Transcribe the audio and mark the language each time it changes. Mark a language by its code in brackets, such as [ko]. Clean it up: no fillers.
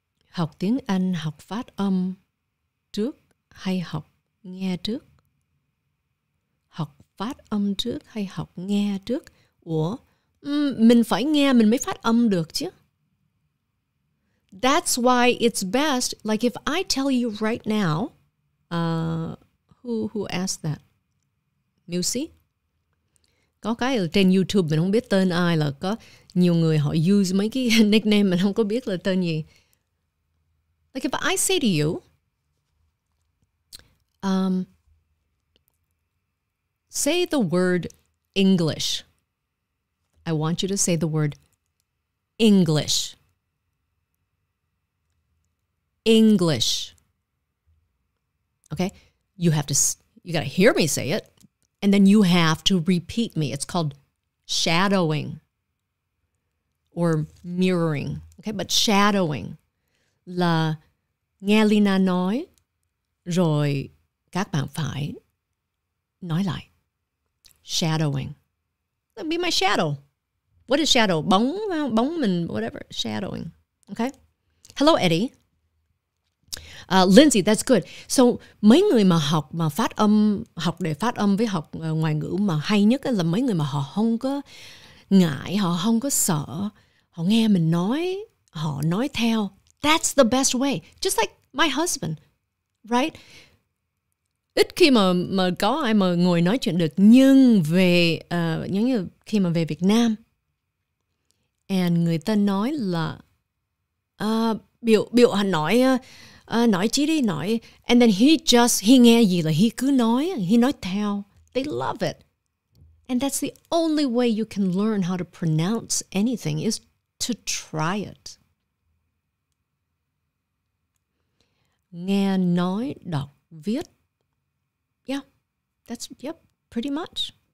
[vi] Học tiếng Anh, học phát âm trước hay học nghe trước? Học phát âm trước hay học nghe trước? Ủa, mình phải nghe mình mới phát âm được chứ. [en] That's why it's best, like if I tell you right now, who asked that? Musi? [vi] Có cái ở trên YouTube mình không biết tên ai, là có nhiều người họ use mấy cái nickname mình không có biết là tên gì. [en] Like if I say to you, say the word English. I want you to say the word English. English. Okay? You got to hear me say it, and then you have to repeat me. It's called shadowing or mirroring. [vi] Okay, but shadowing là nghe Leyna nói rồi các bạn phải nói lại. [en] Shadowing. Be my shadow. What is shadow? [vi] Bóng mình, [en] whatever. Shadowing. Okay? Hello, Eddie. Lindsay, that's good. [vi] So, mấy người mà học để phát âm với học ngoại ngữ mà hay nhất là mấy người mà họ không có ngại, họ không có sợ. Họ nghe mình nói, họ nói theo. [en] That's the best way. Just like my husband, right? [vi] Ít khi mà có ai mà ngồi nói chuyện được, nhưng về giống như khi mà về Việt Nam, and người ta nói là biểu hành nói chi đi, nói, [en] and then he [vi] nghe gì là he cứ nói, he nói theo. [en] They love it. And that's the only way you can learn how to pronounce anything is to try it. [vi] Nghe, nói, đọc, viết. [en] Yeah, pretty much.